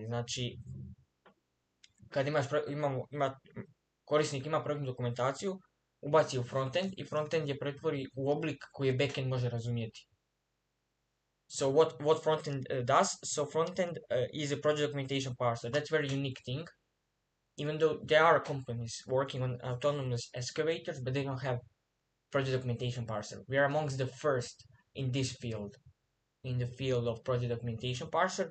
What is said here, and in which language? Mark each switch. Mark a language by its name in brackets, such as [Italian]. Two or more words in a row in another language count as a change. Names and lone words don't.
[Bosnian] Znači, kad korisnik ima projektnu dokumentaciju, ubaci u frontend i frontend je pretvori u oblik koji backend može razumjeti. [English] So what frontend does? So frontend is a project documentation parser. That's a very unique thing. Even though there are companies working on autonomous excavators, but they don't have project documentation parser. We are amongst the first in this field, in the field of project documentation parser.